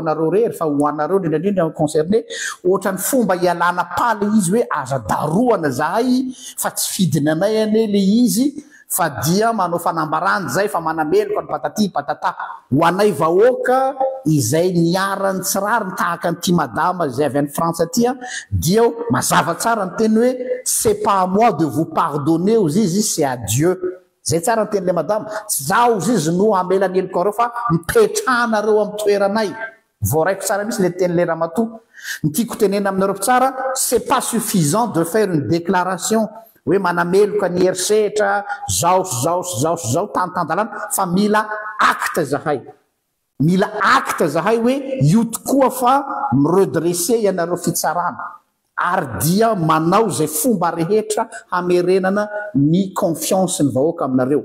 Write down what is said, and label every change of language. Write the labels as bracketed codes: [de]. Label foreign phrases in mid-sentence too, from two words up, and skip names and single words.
[mg] anareo rery fa ho anareo indrindraindrindra concerné ohatran'ny fomba hialana paly izy hoe aza daroana zahay fa tsy fidiny anay ane le izy fa dia manao fanambarana zay fa manameloko ny [fr] patati patata [mg] ho anay vahoaka izay niarany tsy rariny tahaka nyity madama izay avy any Frantsa aty dia mazava tsara ny teny hoe [fr] c'est pas à moi de vous pardonner [mg] ozy izy [fr] c'est à Dieu. [mg] Zay tsara ny teny'le madama tsy zaho ozy izy no amelany eloko areo fa mipetrahanareo amin'ny toeranay. Voaraiko tsara misy le teny'le ramatoa. Ny tiako tenena aminareo mpitsara [fr] c'est pas suffisant de faire une déclaration [mg] hoe manameloka ny herisetra zao tantandalana fa mila acte zahay. Mila acte zahay hoe io tokoa fa miredresser ianareo fitsarana ary dia manao zay fomba rehetra hamerenana ny confiance ny vahoaka aminareo.